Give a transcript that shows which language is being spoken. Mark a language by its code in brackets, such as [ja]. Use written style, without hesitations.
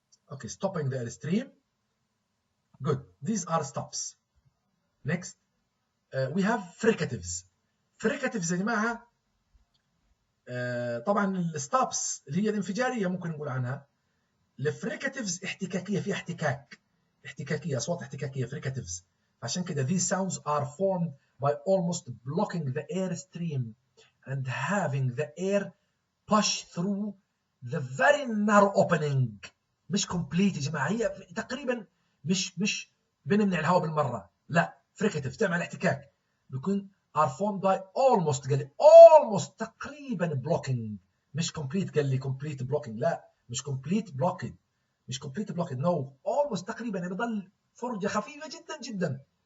[en] Okay, stopping the airstream. Good. These are stops. Next, we have fricatives. [ar] Fricatives يا جماعة طبعا الستوبس اللي هي الانفجارية ممكن نقول عنها. الفريكاتيفز احتكاكية، فيها احتكاكية، أصوات احتكاكية fricatives. عشان كده [en] these sounds are formed by almost blocking the airstream and having the air push through the very narrow opening [ar] مش كومبليت يا جماعه، هي تقريبا مش بنمنع الهواء بالمره، لا فريكاتيف تعمل احتكاك، بيكون [en] are formed by almost، [ar] قال لي almost تقريبا blocking، مش complete، قال لي complete blocking، لا مش complete blocked، مش complete blocked، no almost تقريبا، يعني بضل فرجه خفيفه جدا جدا.